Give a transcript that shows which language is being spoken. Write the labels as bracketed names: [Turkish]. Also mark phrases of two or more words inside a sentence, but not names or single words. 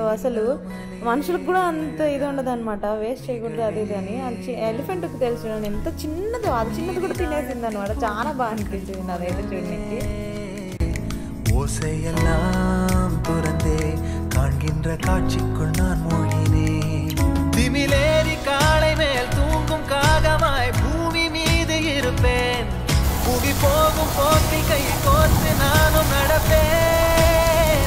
[Telugu] అసలు మనుషులకు కూడా అంత ఇది ఉండదు అనమాట, వేస్ట్ చేయకూడదు అది ఇది అని. ఎలిఫెంట్కి తెలుసు ఎంత చిన్నదో, అది చిన్నది కూడా తినేసింది అనమాట. చాలా బాగా అనిపించింది అదైతే చూడడానికి. [Tamil] ஓசையெல்லாம் துறந்தே காண்கின்ற காட்சிக்குள் நான் மூழ்கினேன். திமிலேறி காளை மேல் தூங்கும் காகமாய் பூமி மீது இருப்பேன். புவி போகும் போக்கில் கை கோர்த்து நானும் நடப்பேன்.